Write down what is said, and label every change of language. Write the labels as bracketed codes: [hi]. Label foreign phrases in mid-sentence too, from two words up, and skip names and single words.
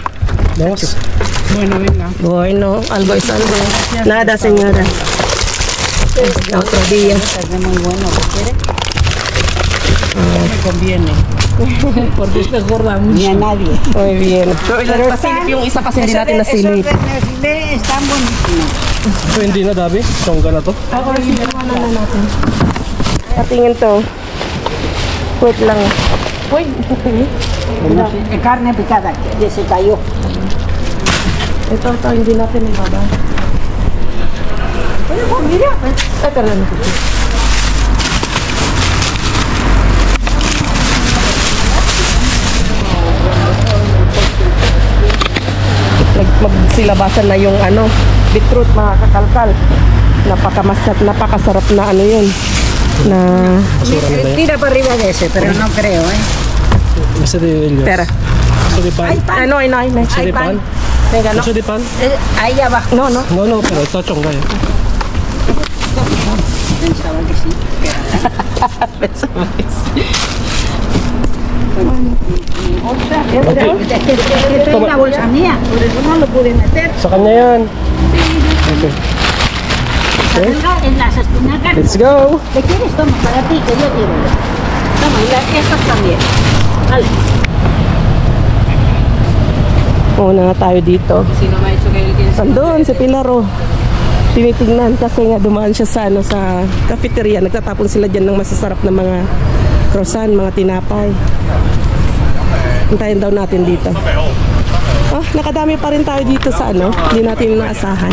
[es] Vamos. Bueno, venga. Bueno, algo es algo. Nada, señora. Otro día. Es muy bueno, ¿quieres? No me conviene. Porque es gorda mucho. Ni a nadie. Muy bien. Pero [tl] Pasilip yung isa kasi hindi natin nasilip. [es] Esos de Nestlé están buenísimos. [tl] So, hindi na Dabi? Songga na to? Ako rin na natin. Patingin to. Wait lang. Uy. [es] Carne picada, que se cayó. [tl] Ito, hindi natin ibaba. [es] Mira. [tl] Ito lang. Magsilabasan na yung beetroot, mga kakalkal. Napakasarap na yun. Na [es] Tira para arriba de ese, pero no creo, [cbk] Gusto di Elias? [es] pera. [cbk] Gusto di pan? [es] Hay pan. No. [cbk] Gusto di pan? [es] Venga, no. [cbk] Gusto di pan? [es] Ahí abajo. No. [tl] No, pero ito chongga eh. [es] Pensaba que sí. Esta es una bolsa mía, por eso no lo pude meter. [tl] Sa kanya yan. Okay. [es] En las espinacas. [en] Let's go! [es] ¿Te quieres? Toma, para ti, que yo quiero. Toma, y estas también. Vale. [tl] Una na tayo dito. [es] Si no me ha dicho que él quiere. [tl] Andun, si Pilaro. Tinitingnan kasi nga dumaan siya sa cafeteria. Nagtatapon sila dyan ng masasarap na mga croissant, mga tinapay. Hintayin daw natin dito. Oh, nakadami pa rin tayo dito sa hindi natin inaasahan.